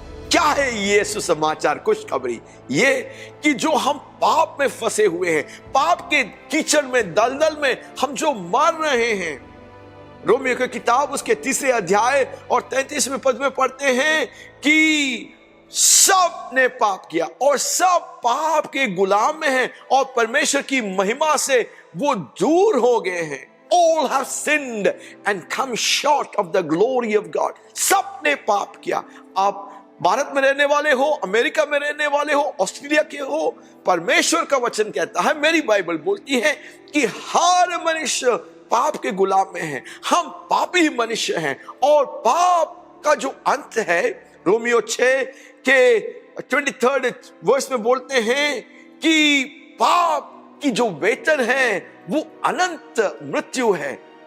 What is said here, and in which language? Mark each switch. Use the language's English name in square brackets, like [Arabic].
[Hindi] क्या है ये सुसमाचार, खुशखबरी? ये कि जो हम पाप में फंसे हुए हैं, पाप के कीचड़ में, दलदल में हम जो मर रहे हैं, रोमियो की किताब उसके 3 अध्याय और 33वें पद में पढ़ते हैं कि सब ने पाप किया और सब पाप के गुलाम में हैं और परमेश्वर की महिमा से वो दूर हो गए हैं। [English] All have sinned and come short of the glory of God. [Hindi] सब ने पाप किया। आप भारत में रहने वाले हो, अमेरिका में रहने वाले हो, ऑस्ट्रेलिया के हो, परमेश्वर का वचन कहता है, मेरी बाइबल बोलती है कि हर मनुष्य पाप के गुलाम में है। हम पापी मनुष्य हैं और पाप का जो अंत है, रोमियो 6 के 23 वर्ष में बोलते हैं कि पाप की जो वेतन है वो अनंत मृत्यु है।